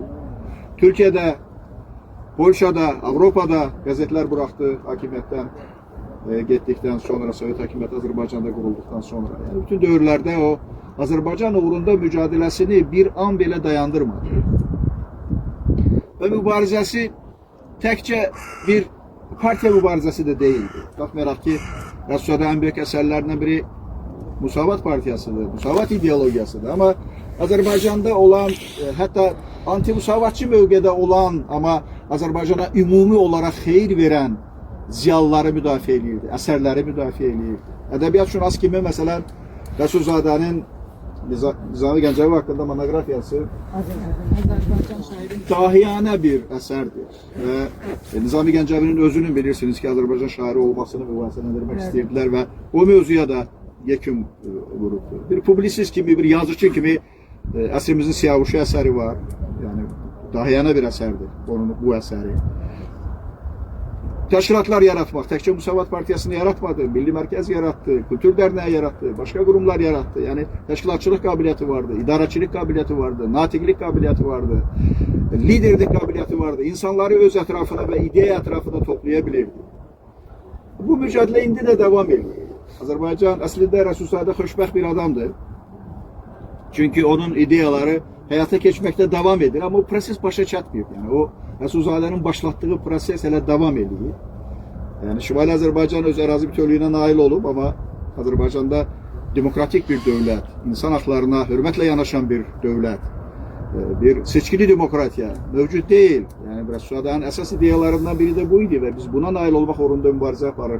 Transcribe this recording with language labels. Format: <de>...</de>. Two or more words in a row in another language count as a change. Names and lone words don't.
<az>Türkiye'də, Polşada, Avropada qəzetlər buraxdı hakimiyyətdən getdikdən sonra, Sovet hakimiyyəti Azərbaycanda qurulduqdan sonra. Yəni, bütün dövrlərdə o Azərbaycan uğrunda mücadelesini bir an belə dayandırmadı. Və mübarizəsi təkcə bir partiya mübarizəsi də değildi. Baxmayaraq ki,</az> <tr>Rusyada en büyük eserlerinden biri</tr> <az>Musavat Partiyasıdır, Musavat ideologiyasıdır. Ama Azərbaycanda olan, hatta anti-musavatçı mövqedə olan, ama Azərbaycana ümumi olarak xeyir veren ziyalıları müdafiə edirdi, əsərləri müdafiə edirdi. Ədəbiyyat şünas kimi, məsələn, Resulzade'nin Nizami Gəncəvi hakkında monoqrafiyası dahiyanə bir əsərdir. Və Nizami Gəncəvinin özünün bilirsiniz ki, Azərbaycan şairi olmasını mübahisələndirmək istəyirdiler və o mövzuya da yekun vurubdur. Bir publisist kimi, bir yazıcı kimi əsrimizin Siyavuşu əsəri var. Yəni, dahiyanə bir əsərdir onun bu əsəri. Təşkilatlar yaratmaq, təkcə Musavat Partiyasını yaratmadı, Milli Mərkəz yarattı, Kültür Dərnəyi yarattı, başka kurumlar yarattı. Yani təşkilatçılıq qabiliyyəti vardı, idarəçilik qabiliyyəti vardı, natiqlik qabiliyyəti vardı, liderlik qabiliyyəti vardı. İnsanları öz ətrafına və ideya ətrafına toplayabilirdi. Bu mücadilə indi də devam edir. Azərbaycan əslində Resulzade xoşbəxt bir adamdır. Çünkü onun ideyaları həyata keçməkdə devam edir, ama o proses başa çatmıyor.</az> <tr>Yani o Resulzade'nin başlattığı proses hele devam ediyor.</tr> <az>Yani Şimali Azərbaycan öz ərazi bütövlüyünə nail olub, ama Azərbaycanda demokratik bir dövlət,</az> <tr>insan haklarına hürmetle</tr> <az>yanaşan bir dövlət, bir seçkili demokratiya mövcud değil. Yani Resulzade'nin əsas ideyalarından biri de buydu ve biz buna nail olmaq uğrunda mübarizə aparırıq.</az>